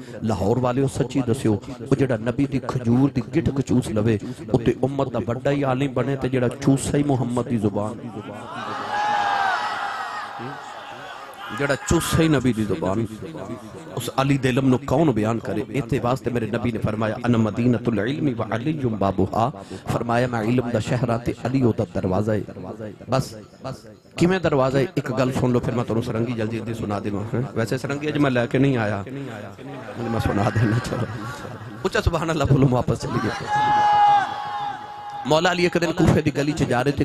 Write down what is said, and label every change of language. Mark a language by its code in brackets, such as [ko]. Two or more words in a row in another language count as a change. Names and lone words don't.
[pa] لاہور والے سچی دسیو او جیہڑا نبی دی کھجور دی گٹک چوس لوے اتے امت دا بڑا ہی عالم بنے تے جیہڑا چوسا ہی محمد دی زبان، جیہڑا چوسا ہی نبی دی زبان، اس علی دے علم نوں کون بیان کرے. اتے واسطے میرے نبی نے فرمایا [ar] أن مدينة العلم و علي بابها, [pa] فرمایا میں علم دا شہر تے علی اودا دروازہ ہے. بس کیویں دروازہ ہے اک گل سن لو فیر میں تہانوں سرنگی جلدی جلدی سنا دیواں. ویسے سرنگی اج میں لیکے نہیں آیا، میں سنا دینا. چلو اچا [ar] سبحان الله [pa] بولو، واپس چلی گئے. [hi] मौला अली एक दिन कूफे की गली च जा रहे थे।